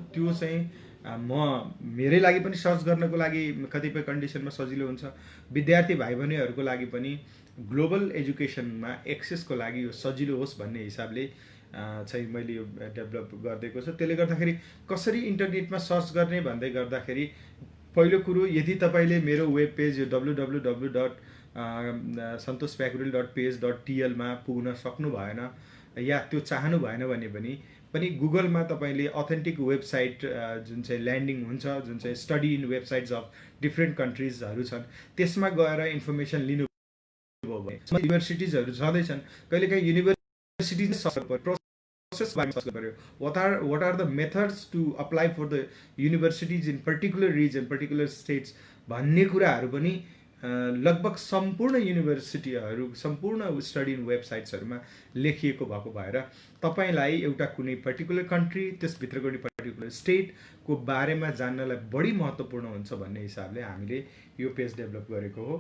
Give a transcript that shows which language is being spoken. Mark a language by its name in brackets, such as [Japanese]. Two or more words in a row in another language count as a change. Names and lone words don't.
[Nepali] त्यो चाहिँ मेरै लागि पनि सर्च गर्नको लागि कतिपय कन्डिसनमा सजिलो हुन्छ, विद्यार्थी भाइ बहिनीहरूको लागि पनि [English] global education [Nepali] एक्सेसको लागि यो सजिलो होस् भन्ने हिसाबले चाहिँ मैले यो डेभलप गरिदिएको छु। त्यसले गर्दाखेरि कसरी इन्टरनेटमा सर्च गर्ने भन्दै गर्दाखेरि पहिलो कुरो, यदि तपाईँले मेरो [English] web page [Nepali] यो www.santoshpakuril.page.tl मा पुग्न सक्नु भएन या त्यो चाहनु भएन भने पनि गुगलमा तपाईँले [English] authentic website [Nepali] जुन चाहिँ ल्यान्डिङ हुन्छ, जुन चाहिँ [English] study in websites of different countries [Nepali] छन्, त्यसमा गएर इन्फर्मेसन लिनु भयो भने युनिभर्सिटिजहरू छँदैछन्, कहिलेकाहीँ [English] universities process [Nepali] बारेमा सर्च गर्यो, [English] what are the methods to apply for the universities in particular region, particular states [Nepali] भन्ने कुराहरू पनि लगभग सम्पूर्ण युनिभर्सिटीहरू, सम्पूर्ण [English] study in websites [Nepali] लेखिएको भएको भएर तपाईँलाई एउटा कुनै [English] particular country, [Nepali] त्यसभित्रको कुनै [English] particular state [Nepali] बारेमा जान्नलाई बढी महत्त्वपूर्ण हुन्छ भन्ने हिसाबले हामीले यो [English] page develop [Nepali] गरेको हो।